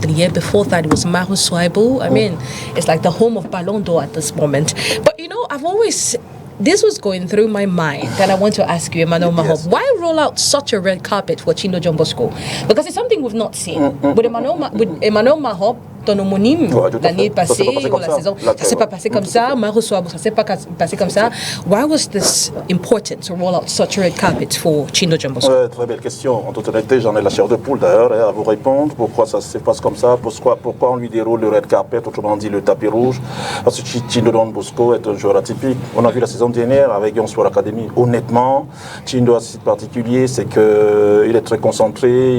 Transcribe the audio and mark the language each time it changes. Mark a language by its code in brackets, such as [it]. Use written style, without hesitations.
[en] The year before that, it was Mahu Swaibu. I mean, it's like the home of Ballon d'Or at this moment. But this was going through my mind, and I want to ask you, Emmanuel Mahop, why roll out such a red carpet for Chindo John Bosco? Because it's something we've not seen. With Emmanuel Mahop, [fr] ton homonyme l'année passée ou la saison. Ça s'est pas passé comme ça. Maroussois, ça s'est pas passé comme ça. [en] Why was this important to roll out such a red carpet for Chindo John Bosco? [fr] Très belle question. En toute honnêteté, j'en ai la chair de poule d'ailleurs à vous répondre. Pourquoi ça se passe comme ça? Pourquoi on lui déroule le [en] red carpet, [fr] autrement dit le tapis rouge? Parce que Chindo John Bosco est un joueur atypique. On a vu la saison dernière avec Young Sport Academy. Honnêtement, Chindo a ce particulier, c'est qu'il est très concentré.